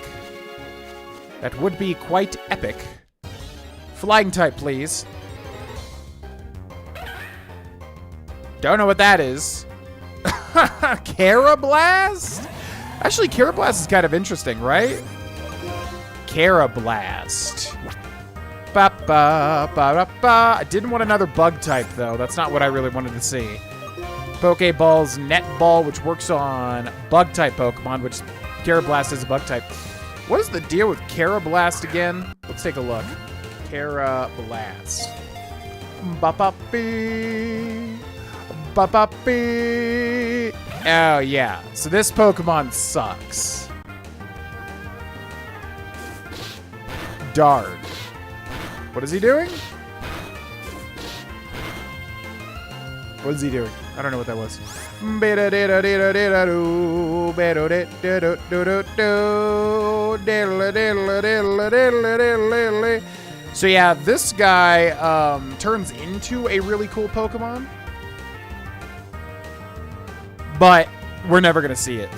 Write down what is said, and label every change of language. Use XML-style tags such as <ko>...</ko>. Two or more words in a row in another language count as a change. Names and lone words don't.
<en>That would be quite epic. Flying type, please. Don't know what that is. Carablast? Actually, Carablast is kind of interesting, right? Carablast. Ba-ba-ba-ba-ba. I didn't want another bug type, though. That's not what I really wanted to see. Pokeball's Net Ball, which works on bug type Pokemon, which Carablast is a bug type. What is the deal with Carablast again? Let's take a look. Carablast. Ba-ba-bee. Ba-ba-bee. Oh, yeah. So this Pokemon sucks. Dard. What is he doing? What is he doing? I don't know what that was. So yeah, this guy turns into a really cool Pokemon, but we're never gonna see it.</en>